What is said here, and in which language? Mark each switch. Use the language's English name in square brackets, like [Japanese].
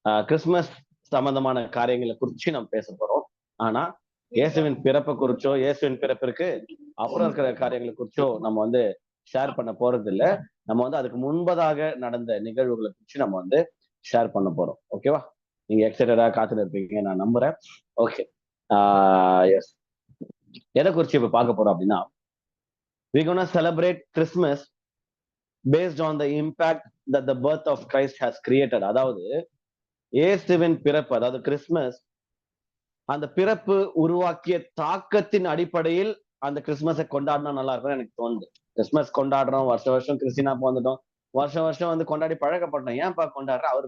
[Tamil] Christmas சம்பந்தமான காரியங்களை குறிச்சு நம்ம பேச போறோம். ஆனா இயேசுவின் பிறப்பை குறிச்சோ, இயேசுவின் பிறப்பிற்கு அப்புறம் இருக்கிற காரியங்களை குறிச்சோ நம்ம ஷேர் பண்ண போறது இல்ல. நம்ம அதுக்கு முன்பதாக நடந்த நிகழ்வுகளை குறிச்சு நம்ம ஷேர் பண்ண போறோம். ஓகேவா? நீங்க எக்ஸைட்டடா காத்துட்டு இருப்பீங்க நான் நம்புறேன். [English] Okay, yes. [Tamil] எதை குறிச்சு இப்ப பார்க்க போறோம் அப்படின்னா, [English] we gonna celebrate Christmas based on the impact that the birth of Christ has created. [Tamil] அதாவது இயேசுவின் பிறப்பு, அதாவது கிறிஸ்துமஸ், அந்த பிறப்பு உருவாக்கிய தாக்கத்தின் அடிப்படையில் அந்த கிறிஸ்துமஸை கொண்டாடினா நல்லா இருக்கும் எனக்கு தோணுது. கிறிஸ்துமஸ் கொண்டாடுறோம், வருஷம் வருஷம் கிறிஸ்டினா பிறந்துட்டோம், வருஷம் வருஷம் கொண்டாடி பழக்கப்பட்டோம். ஏன்பா கொண்டாடுற?